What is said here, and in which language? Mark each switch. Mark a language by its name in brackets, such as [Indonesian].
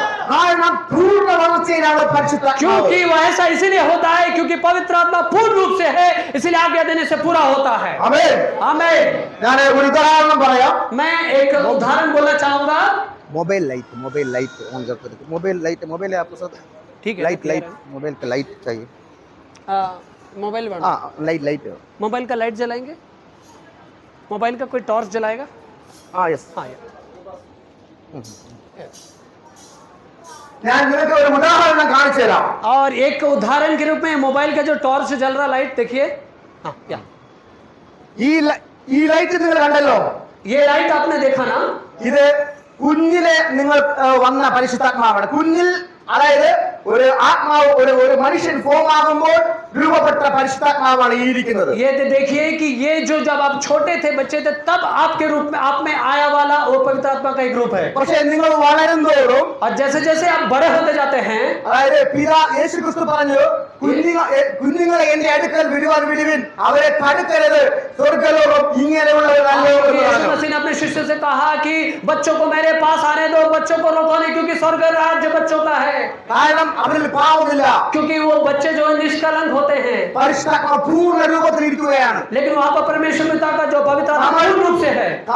[Malayalam] കാരണം പൂർണ്ണ വളർച്ചയിലാണ് പരിശുദ്ധാത്മാവ്. [Hindi] क्योंकि वह ऐसा इसीलिए होता है क्योंकि पवित्र आत्मा पूर्ण रूप से है, इसलिए आज्ञा देने से पूरा होता है। [Malayalam] ആമേൻ. [Hindi] आमीन। [Malayalam] ഞാൻ ഒരു ഉദാഹരണം പറയാം. [Hindi] मैं एक उदाहरण बोलना चाहूंगा। मोबाइल लाइट ऑन करके देखो. मोबाइल है आपके साथ? ठीक है, लाइट मोबाइल का लाइट चाहिए. मोबाइल हाँ लाइट मोबाइल का लाइट जलाएंगे? मोबाइल का कोई टॉर्च जलाएगा? हाँ यस. हाँ। [Malayalam] ഞാൻ നിങ്ങൾക്ക് ഒരു ഉദാഹരണം കാണിച്ചു തരാം. [Hindi] और एक उदाहरण के रूप में मोबाइल का जो टॉर्च जल रहा लाइट देखिए। हाँ क्या [Malayalam] ഈ ലൈറ്റ് നിങ്ങൾ കണ്ടല്ലോ? [Hindi] ये लाइट आपने देखा ना? [Malayalam] ഇത് കുഞ്ഞിലെ നിങ്ങൾ വന്ന പരിശുദ്ധാത്മാവാണ്. കുഞ്ഞിൽ അതായത് ഒരു ആത്മാവ് ഒരു മനുഷ്യൻ ഫോം ആകുമ്പോൾ രൂപപ്പെട്ട പരിശുദ്ധാത്മാവാണ് ഈ ഇരിക്കുന്നത്. [Hindi] ये देखिए कि ये जो जब आप छोटे थे बच्चे थे तब आपके रूप में आप में आया वाला वो पवित्र आत्मा का एक रूप है। [Malayalam] പക്ഷേ നിങ്ങൾ വളരുന്തോറും [Hindi] और जैसे जैसे आप बड़े होते जाते हैं, [Malayalam] അതായത് യേശു ക്രിസ്തു പറഞ്ഞു കുഞ്ഞുങ്ങളെ എന്റെ അടുക്കൽ വിടുവിൻ, അവരെ തടുക്കരുത്, സ്വർഗ്ഗലോകം [Hindi] यीशु मसीह ने अपने शिष्यों से कहा कि बच्चों को मेरे पास आने दो, बच्चों को रोको नहीं क्योंकि स्वर्ग राज्य बच्चों का है। [Malayalam] കാരണം അവരിൽ പാപമില്ല, [Hindi] क्योंकि वो बच्चे जो निष्कलंक होते हैं, [Malayalam] പരിശുദ്ധാത്മാവ് പൂർണ്ണ രൂപത്തിൽ ഇരിക്കുകയാണ്. [Hindi] लेकिन वहां पर परमेश्वर पिता का जो पवित्र आत्मा पूर्ण रूप से है।